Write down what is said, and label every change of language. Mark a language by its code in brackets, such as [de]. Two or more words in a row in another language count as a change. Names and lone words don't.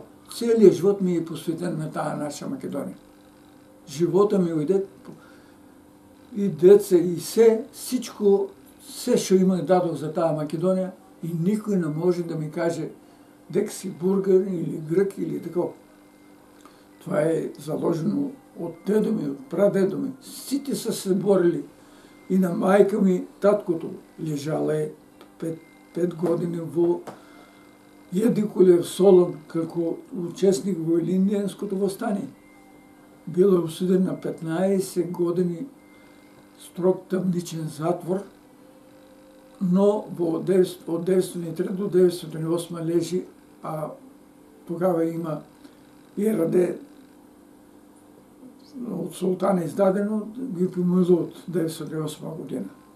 [bg] Целият живот ми е посветен на тая наша Македония. [mk] Живота ми уйде и деца, и всичко, що имах дадох за тая Македония и никой не може да ми каже дека си бургар или грък или такова. [bg] Това е заложено от дедо ми, от прадедо ми. Сите са се борили. И на майка ми, [mk] таткото, лежала 5 години во Једикулев Солон, како учесник во Илиндијанското восстание. [bg] Бил е осуден на 15 години строг тъмничен затвор, но от 903 до 908 лежи, а тогава има ИРД от султана издадено, ги помило от 908 година.